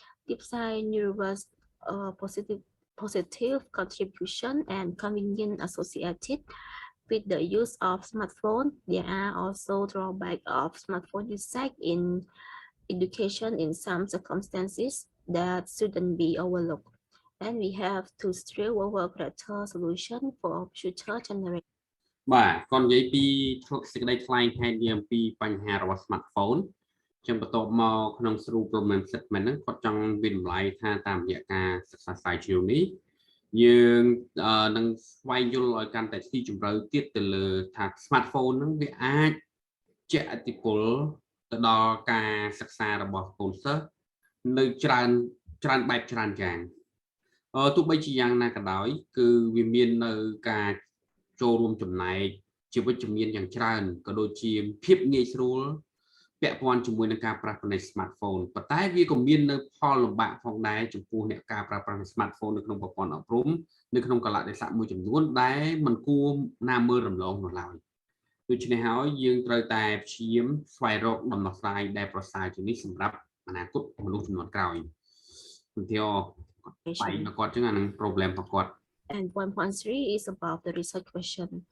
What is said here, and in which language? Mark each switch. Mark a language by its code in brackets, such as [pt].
[en] Besides numerous positive contribution and convenience associated with the use of smartphone, there are also drawbacks of smartphone usage in education in some circumstances that shouldn't be overlooked. And we have to strive over better solution for future generation. [km] បាទគាត់និយាយពីសេចក្តីថ្លែងហេតុនិយាយអំពីបញ្ហារបស់ smartphone ចឹងបន្ទាប់មកក្នុង [en] through problem statement [km] ហ្នឹងគាត់ចង់វិតម្លៃថាតាមរយៈការសិក្សាស្រាវជ្រាវនេះយើងនឹងស្វែងយល់ឲ្យកាន់តែស៊ីជម្រៅទៀតទៅលើថា smartphone ហ្នឹងវាអាចជះឥទ្ធិពលទៅដល់ការសិក្សារបស់កូនសិស្សនៅច្រើនបែបច្រើនយ៉ាង ទោះបីជាយ៉ាងណាក៏ដោយគឺវាមាននៅការចូលរួមចំណែកជាវិជ្ជមានយ៉ាងច្រើនក៏ដូចជាភាពងាយស្រួល ពាក់ព័ន្ធជាមួយនឹងការប្រើប្រាស់នៃ smartphone ប៉ុន្តែវាក៏មាននៅផលលំបាកផងដែរចំពោះអ្នកការប្រើប្រាស់ smartphone នៅក្នុងប្រព័ន្ធអប់រំនៅក្នុងកលៈទេសៈមួយចំនួនដែលមិនគួរណាមើលរំលងនោះឡើយដូច្នេះហើយយើងត្រូវតែព្យាយាមស្វែងរកដំណោះស្រាយដែលប្រសើរជាងនេះសម្រាប់អនាគតមនុស្សជំនាន់ក្រោយឧទាហរណ៍បាយគាត់ចឹងអានឹង problem របស់គាត់ [en] And 1.3 is about the research question.